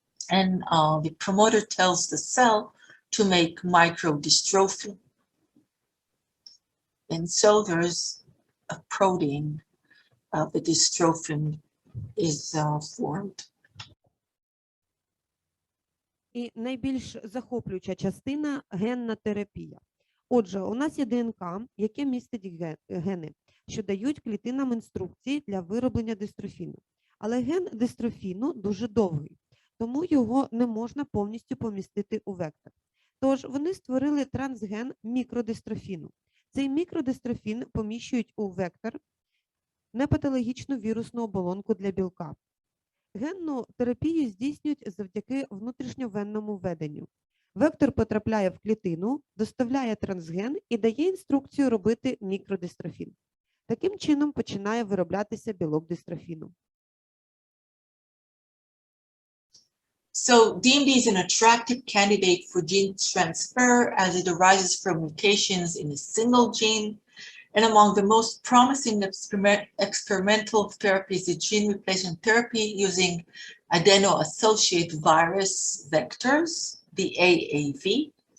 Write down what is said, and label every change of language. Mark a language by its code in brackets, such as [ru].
[en] And the promoter tells the cell to make microdystrophin. And so there's a protein, the dystrophin is formed. [uk] І найбільш захоплююча частина – генна терапія. Отже, у нас є ДНК, яке містить гени, що дають клітинам інструкції для вироблення дистрофіну. Але ген дистрофіну дуже довгий, тому його не можна повністю помістити у вектор. Тож вони створили трансген мікродистрофіну. Цей мікродистрофін поміщують у вектор непатологічну вірусну оболонку для білка. Генну терапію здійснюють завдяки внутрішньовенному введенню. Вектор потрапляє в клітину, доставляє трансген і дає інструкцію робити мікродистрофін. Таким чином починає вироблятися білок дистрофіну. [en] So DMD is an attractive candidate for gene transfer as it arises from mutations in a single gene. And among the most promising experimental therapies is gene replacement therapy using adeno-associated virus vectors, the AAV.